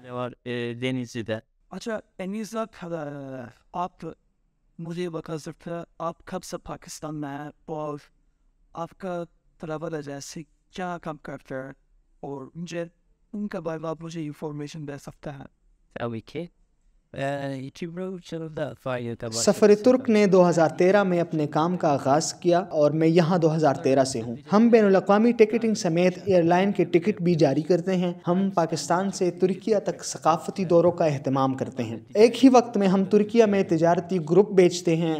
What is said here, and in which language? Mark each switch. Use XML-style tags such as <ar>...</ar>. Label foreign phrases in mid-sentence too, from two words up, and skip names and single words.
<tr>var Denizli'de.</tr> <ur>اچھا انیس صاحب، آپ مجھے بتا سکتے ہیں آپ کب سے پاکستان میں ہیں اور آپ کا</ur> <en>travel agency</en> <ur>کیا کام کرتا ہے، اور مجھے ان کے بارے میں آپ مجھے انفارمیشن دے سکتے ہیں?</ur> <tr>Tabii ki.</tr> <ur>سفر ترک نے 2013 میں اپنے کام کا آغاز کیا اور میں یہاں 2013 سے ہوں. ہم بین الاقوامی ٹکٹنگ سمیت ایئرلائن کے ٹکٹ بھی جاری کرتے ہیں. ہم پاکستان سے ترکیہ تک ثقافتی دوروں کا اہتمام کرتے ہیں. ایک ہی وقت میں ہم ترکیہ میں تجارتی گروپ بیچتے ہیں.</ur>